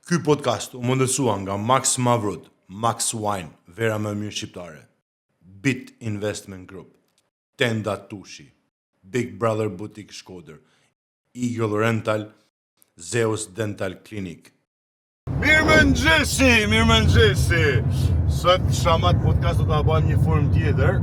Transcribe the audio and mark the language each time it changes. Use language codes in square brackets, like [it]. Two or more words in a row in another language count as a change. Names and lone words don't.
[sq] Ky podcast u mundësua nga Max Mavrut, Max Wine, vera më mirë shqiptare, Bit Investment Group, Tenda Tushi, Big Brother Boutique Shkodër, Eagle Rental, Zeus Dental Clinic. Mirëmëngjesi. Sot Shamat podcast do ta bëjmë një formë tjetër.